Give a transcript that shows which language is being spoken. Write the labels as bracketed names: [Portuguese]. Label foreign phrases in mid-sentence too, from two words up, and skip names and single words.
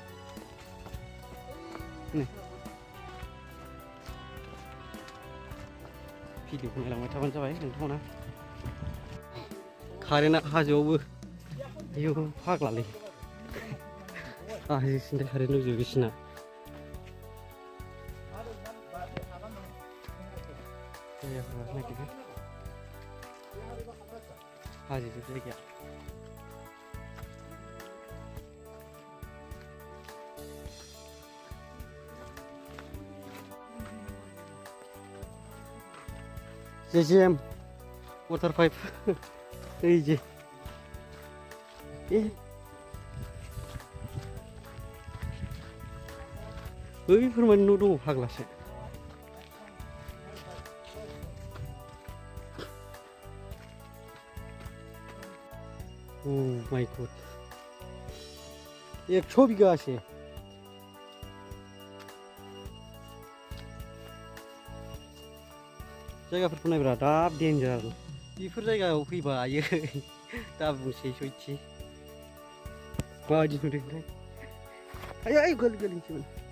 [Bodo] भिडिअखौ नायलांबाय थाबानो जाबाय नोंथांमोना कारेन्टआ हाजोआवबो आयौ फाग्लालै हाजोसिम कारेन्ट दंजोबो बिसिना हाजोजोब जायगाया JJM [English] water pipe [Bodo] जे बैफोर माने न' दङ फाग्लासो [English] Oh my god [Bodo] 100 बिगासे जायगाफोरखौ नायब्रा दाब डेन्जार बेफोर जायगायाव फैबा आयै दा बुंसै सयथि माबायदि नुदोंथाय आयै गोलैनोसैमोन